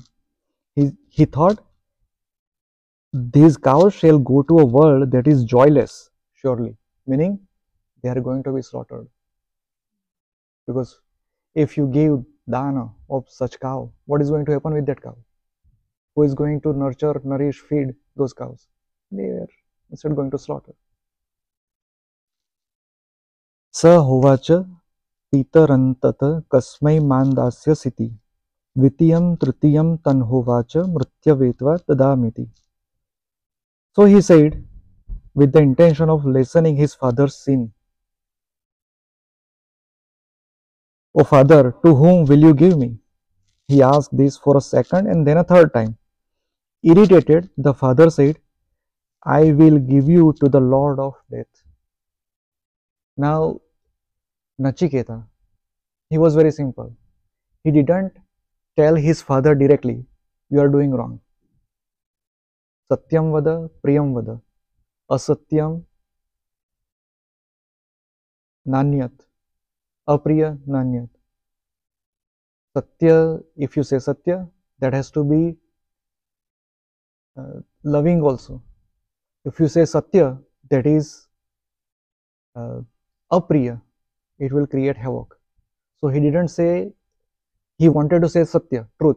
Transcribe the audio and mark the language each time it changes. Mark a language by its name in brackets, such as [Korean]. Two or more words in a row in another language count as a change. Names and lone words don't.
[English] He thought these cows shall go to a world that is joyless, surely. Meaning they are going to be slaughtered. Because if you give dana of such cow, what is going to happen with that cow? Who is going to nurture, nourish, feed those cows? They are instead going to slaughter. [Sanskrit] स होवाच पितरं तत कस्मै मां दास्यसीति द्वितीयं तृतीयं तं होवाच मृत्यवे त्वा ददामीति. [English] So he said, with the intention of lessening his father's sin, "O father, to whom will you give me?" He asked this for a second and then a third time. Irritated, the father said, "I will give you to the Lord of Death." Now, Nachiketa, he was very simple. He didn't tell his father directly, "You are doing wrong. [Sanskrit] सत्यं वद, प्रियं वद, असत्यं नान्यत्, अप्रिय नान्यत्." [English] Satya, if you say Satya, that has to be loving also. If you say Satya, that is apriya, it will create havoc. So he didn't say, he wanted to say Satya, truth.